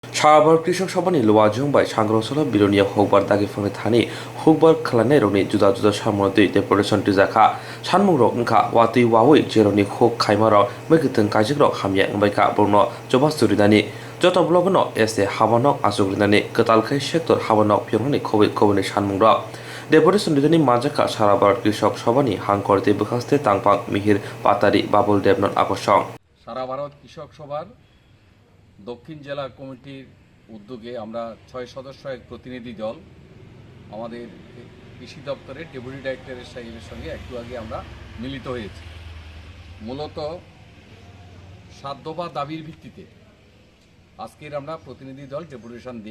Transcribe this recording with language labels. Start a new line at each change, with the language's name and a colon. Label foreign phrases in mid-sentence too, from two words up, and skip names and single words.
Bodo: সারাবার কৃষক সভাनि লुवाजोंबाय सांग्रांसोल बिरोनिया हकबार दागिफांनि थानि हकबार खालामनाय रनि जुदा जुदा सामनति डेपुटेशन टिजाखा सानमुंरक ओंखा वातै वावै जेरनि हक खायमाराव मैगथों काजिकरक हामिया ओंबायखा बरनो जबास्तुरिनानि जतब्लबनो एसे हाबानक आजुग्रिनानि कतालखाय सेक्टर हाबानक फिरनानि खबै खबैनि सानमुंरक डेपुटेशन टिजानि माजाखा साराबार कृषक सभानि हांकरते बखास्ते तांपाक मिहिर पातारि बाबुल देबनन আকর্ষণ
Bangla: সারা ভারত কৃষক সভার দক্ষিণ জেলা কমিটির উদ্যোগে আমরা ৬ সদস্য এক প্রতিনিধি দল আমাদের কৃষি দপ্তরের ডেপুটি ডাইরেক্টরের সাহেবের সঙ্গে একটু আগে আমরা মিলিত হয়েছি। মূলত ৭ দফা দাবির ভিত্তিতে আজকের আমরা প্রতিনিধি দল ডেপুটেশন দিই।